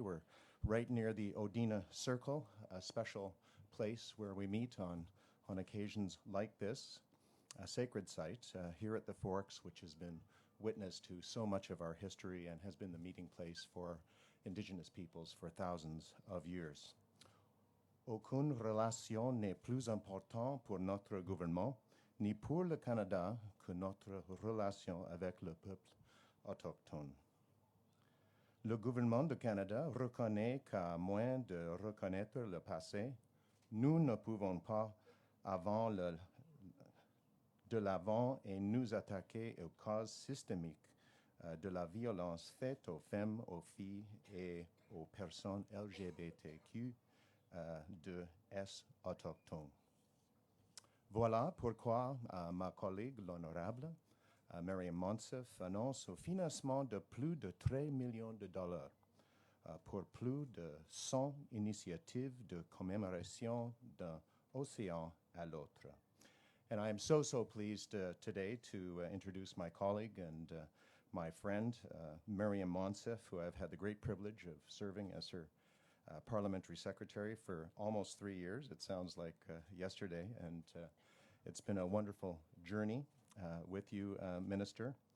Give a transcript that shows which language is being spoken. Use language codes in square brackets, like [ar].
[en] We're right near the Odina Circle, a special place where we meet on occasions like this, a sacred site here at the Forks, which has been witness to so much of our history and has been the meeting place for Indigenous peoples for thousands of years. [fr] Aucune relation n'est plus importante pour notre gouvernement, ni pour le Canada, que notre relation avec le peuple autochtone. Le gouvernement du Canada reconnaît qu'à moins de reconnaître le passé, nous ne pouvons pas avant de l'avant et nous attaquer aux causes systémiques de la violence faite aux femmes, aux filles et aux personnes LGBTQ de S autochtones. Voilà pourquoi ma collègue, l'honorable Marianne Monsef, annonce un financement de plus de 13 millions de dollars pour plus de 100 initiatives de commémoration d'un océan à l'autre. [en] And I am so pleased today to introduce my colleague and my friend, Marianne Monsef, who I've had the great privilege of serving as her parliamentary secretary for almost 3 years. It sounds like yesterday, and it's been a wonderful journey with you, Minister.